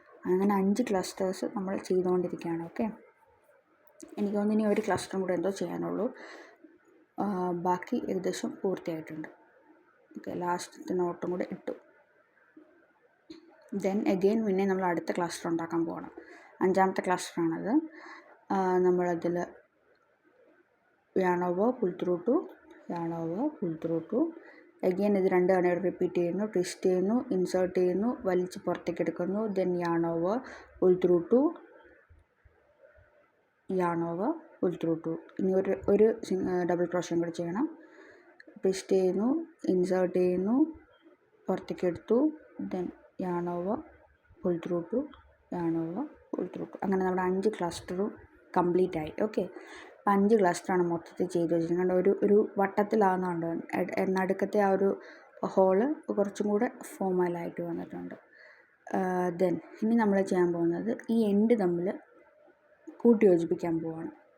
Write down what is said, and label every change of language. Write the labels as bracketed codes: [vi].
[ml] അങ്ങനെ 5 ക്ലസ്റ്റേഴ്സ് നമ്മൾ ചെയ്തുകൊണ്ടിരിക്കുകയാണ്. ഓക്കെ, എനിക്ക് തോന്നുന്നു ഇനി ഒരു ക്ലസ്റ്ററും കൂടെ എന്തോ ചെയ്യാനുള്ളൂ, ബാക്കി ഏകദേശം പൂർത്തിയായിട്ടുണ്ട്. ഓക്കെ, ലാസ്റ്റത്തെ നോട്ടും കൂടെ ഇട്ടു. ദെൻ അഗെയിൻ പിന്നെ നമ്മൾ അടുത്ത ക്ലസ്റ്റർ ഉണ്ടാക്കാൻ പോകണം. 5ാമത്തെ ക്ലസ്റ്ററാണത്. നമ്മളതിൽ [en] yarn over, pull through to, yarn over, pull through to. [ml] Again ഇത് 2 തവണ റിപ്പീറ്റ് ചെയ്യുന്നു, ട്വിസ്റ്റ് ചെയ്യുന്നു, ഇൻസേർട്ട് ചെയ്യുന്നു, വലിച്ച് പുറത്തേക്ക് എടുക്കുന്നു. [en] Then yarn over, pull through to, yarn over, pull through to. [ml] ഇനി ഒരു ഡബിൾ ക്രോഷ്യം കൂടി ചെയ്യണം. ട്വിസ്റ്റ് ചെയ്യുന്നു, ഇൻസേർട്ട് ചെയ്യുന്നു, പുറത്തേക്ക് എടുത്തു. [en] Then yarn over, pull through to, yarn over, pull through to. [ml] അങ്ങനെ നമ്മുടെ 5 ക്ലസ്റ്ററും കംപ്ലീറ്റ് ആയി. ഓക്കെ, 5 ക്ലസ്റ്ററാണ് മൊത്തത്തിൽ ചെയ്ത് വെച്ചിരിക്കുന്നത്. ഒരു വട്ടത്തിലാകുന്നുണ്ട്, നടുക്കത്തെ ആ ഒരു ഹോള് കുറച്ചും കൂടെ ഫോമലായിട്ട് വന്നിട്ടുണ്ട്. ദെൻ ഇനി നമ്മൾ ചെയ്യാൻ പോകുന്നത് ഈ എൻഡ് തമ്മിൽ കൂട്ടി യോജിപ്പിക്കാൻ പോവാണ്.